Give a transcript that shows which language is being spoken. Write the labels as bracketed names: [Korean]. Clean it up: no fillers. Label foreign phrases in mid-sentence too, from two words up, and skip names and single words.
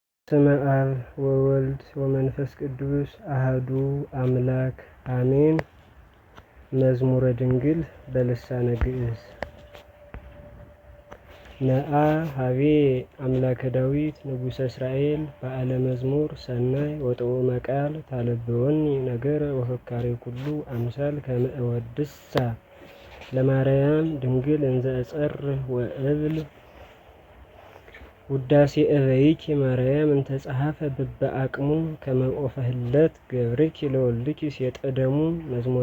[Geez] በስመ አብ ወወልድ ወመንፈስ ቅዱስ አሐዱ አምላክ አሜን። መዝሙረ ድንግል በልሳነ ግዕዝ። ነአ ሀቤ አምላከ ዳዊት ንጉሠ እስራኤል በዓለ መዝሙር ሰናይ ወጥዑመ ቃል ታለብወኒ ነገረ ወፈካሬ ኩሉ አምሳል ከመ እወድሳ ለማርያም ድንግል እንዘ እጸርህ ወእብል ውዳሴ እበይኪ ማርያም እንተ ጸሐፈ በበአቅሙ ከመ ኦፈ ህለት ገብርኪ ለወልድኪ ሴጠደሙ። መዝሙረ